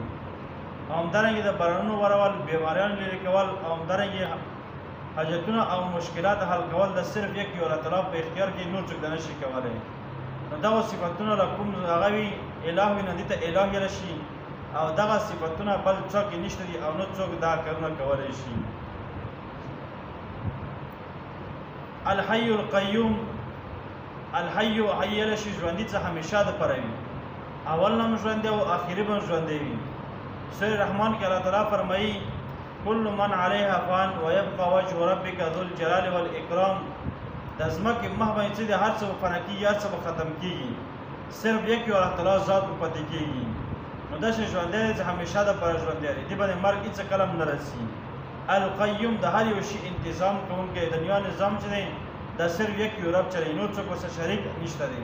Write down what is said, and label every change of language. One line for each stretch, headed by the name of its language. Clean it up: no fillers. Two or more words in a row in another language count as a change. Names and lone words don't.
Pashto: او همدارنګې د بارانونو ورول بیماریان لرې کول او همدارنګې حاجتونه او مشکلات حل کول د صرف یک یو
Arabic: الله تعالی
Pashto: په اختیار کې نور څوک نه شي کولی. نو دغه صفتونه له کوم هغه وي اله وي نو دې ته اله ویلی شي او دغه صفتونه بل څوک یې نشته دي او نه څوک دا کارونه کولی شي.
Arabic: الحي القیوم الحي حي
Pashto: ویلی شي ژوندي څه همیشه دپاره وي اول نه هم ژوندی او آخري به هم ژوندی وي. سورة رحمان کې الله تعالی فرمایي
Arabic: كل من عليها فان ويبقى وجه ربك ذو الجلال والإكرام.
Pashto: د ځمکې مخ باندې چې د هر څه به فنا کېږي هر څه به ختم کېږي صرف یک یو
Arabic: الله تعالی
Pashto: ذات به پاتې کېږي. نو داسې ژوندی دی چې همیشه دپاره ژوندی دی دې باندې مرګ هېڅ کله هم نه رسي. القیوم د هر یو شي انتظام کوونکی د دنیا نظام چې دی دا صرف یک یو رب چلوي نور څوک ورسره شریک نشته دی.